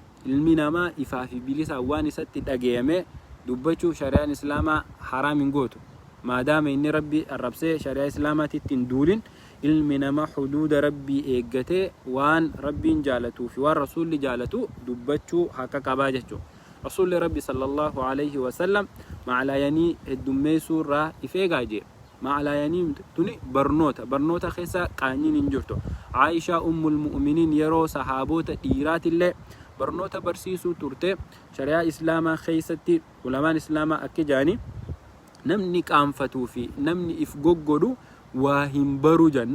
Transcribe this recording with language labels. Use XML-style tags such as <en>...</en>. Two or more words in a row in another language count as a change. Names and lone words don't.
<om>Ilmi namaa ifaa fi bilisa waan isatti dhagayame dubbachuu shari'aan islaamaa haraam hin gootu. Maadaama inni rabbi arrabsee shari'aa islaamaatitti hin duulin ilmi namaa huduuda rabbii eeggatee waan rabbiin jaalatuu fi waan rasuulli jaalatu dubbachuu haka qabaa jechuudha. Rasuulli rabbi</om> <ar>صلى الله عليه وسلم</ar> <om>maclaayanii heddummeessuu irraa ifeegaa jee. Maclaayanii tuni barnoota keessa qaanyiin hin jirtu. Aishaa</om> <ar>أم المؤمنين</ar> <om>yeroo sahaabota dhiiraatillee barnoota barsiisuu turte. Shari'aa islaamaa keessatti ulamaan islaamaa akka jaani namni qaanfatuu fi namni if goggodu waa hin baru jan.</om>